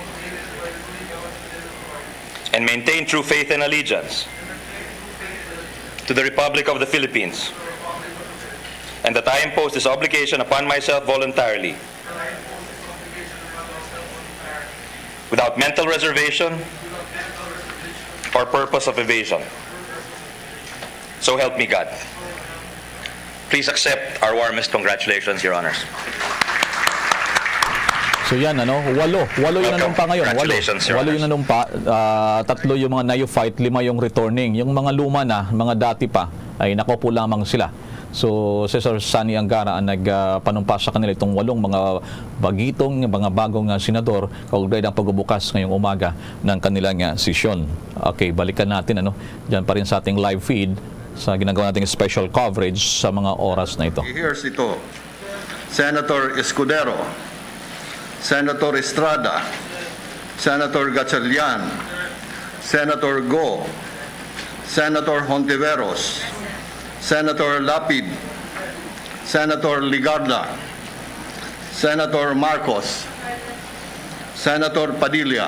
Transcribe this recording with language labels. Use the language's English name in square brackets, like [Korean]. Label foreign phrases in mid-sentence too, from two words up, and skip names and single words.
[English] and maintain true faith and allegiance to the Republic of the Philippines, and that I impose this obligation upon myself voluntarily, without mental reservation or purpose of evasion. So help me God. Please accept our warmest congratulations, Your Honors. [Filipino] So yan, walo yung nanumpa ngayon. [English] Congratulations, Your [Filipino] Walo yung [English] Honors. [Filipino] nanumpa. Tatlo yung mga neophyte, 5 yung returning. Yung mga luma na, mga dati pa, ay nakopo lamang sila. So, Cesar Sani Angara ang nagpanumpa sa kanila itong 8 mga bagitong, mga bagong senador kaugnay ng pagbubukas ngayong umaga ng kanilang sesyon. Okay, balikan natin, Diyan pa rin sa ating [English] live feed [Filipino] sa ginagawa nating [English] special coverage [Filipino] sa mga oras na ito. Here's ito. Senator Escudero, Senator Estrada, Senator Gatchalian, Senator Go, Senator Hontiveros, Senator Lapid, Senator Ligarda, Senator Marcos, Senator Padilla,